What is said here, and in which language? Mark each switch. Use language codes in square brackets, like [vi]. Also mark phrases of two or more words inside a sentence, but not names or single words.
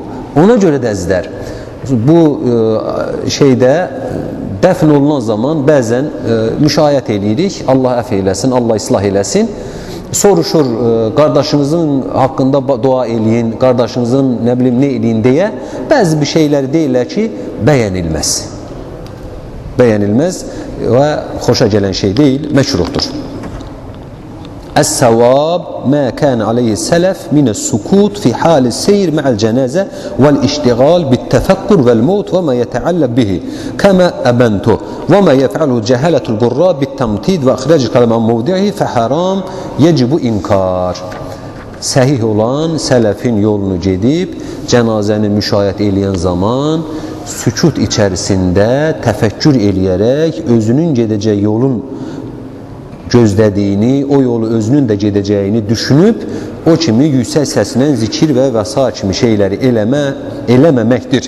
[az] Ona görə də əzizlər, bu şeydə dəfn olunan zaman bəzən müşayiət edirik, Allah əf eyləsin, Allah islah eləsin. Soruşur, qardaşınızın haqqında dua eləyin, qardaşınızın nə bilim nə eləyin deyə, bəzi bir şeyləri deyirlər ki, bəyənilməz. Bəyənilməz və xoşa gələn şey deyil, məkruhdur. [ar] السواب ما كان عليه السلف من السكوت في حال السير مع الجنازة والاشتغال بالتفكر والموت وما يتعلق به كما أبنته وما يفعله جهالة القراء بالتمطيد وإخراج الكلام عن موضعه فحرام يجب إنكار. [az] Səhih olan sələfin yolunu gedib cənazəni müşayiət eləyən zaman sükut içərisində təfəkkür eləyərək özünün gedəcək yolun gözlədiyini, o yolu özünün də gedəcəyini düşünüb, o kimi yüksək səslə zikir və vəsa kimi şeyləri eləməməkdir.